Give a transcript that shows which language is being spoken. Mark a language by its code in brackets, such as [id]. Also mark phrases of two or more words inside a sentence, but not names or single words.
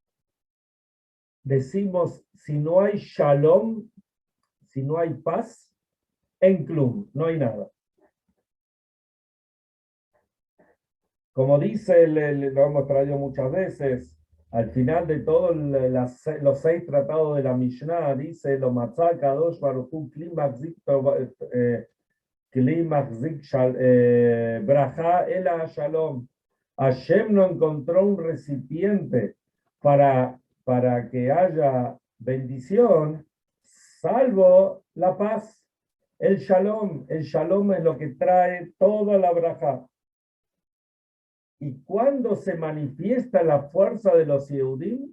[es] Decimos, si no hay shalom, si no hay paz, [he] אין כלום, [es] no hay nada. Como dice, lo hemos traído muchas veces, al final de todos los 6 tratados de la Mishnah, dice, [he] לא מצא הקדוש ברוך הוא כלי מחזיק ברכה אלא שלום. [es] Hashem no encontró un recipiente para que haya bendición, salvo la paz, el shalom. El shalom es lo que trae toda la braja. ¿Y cuándo se manifiesta la fuerza de los Yehudim?